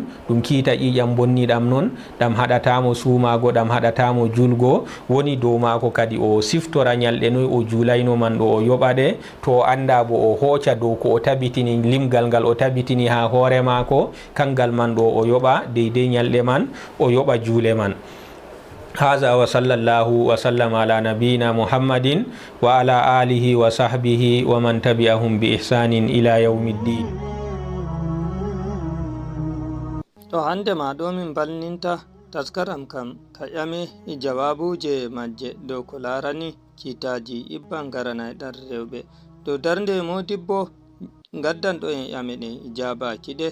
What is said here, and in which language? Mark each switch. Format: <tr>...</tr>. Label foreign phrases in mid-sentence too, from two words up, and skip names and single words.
<ff>non, ɗam haɗatamo sumago, ɗam haɗatamo julgo, woni dow maako kadi o siftora ñalɗe noyi o juulayno man ɗo o yoɓaɗe, to anda bo o hooca dow ko o tabitini, limgal ngal o tabitini ha hoore maako, kangal man ɗo o yoɓa deydey ñalɗe man, o yoɓa juule man.</ff> <ar>هذا وصلى الله وسلم على نبينا محمد وعلى آله وصحبه ومن تبعهم بإحسان إلى يوم الدين.</ar> <ff>to hande ma ɗo min ballinta taskaram kam ka ƴame e jawabuje majje dow ko larani citaji ibban garanai ɗan rewɓe dow darnde modibbo gaddanɗo en ƴame ɗen ijabaki ɗe</ff>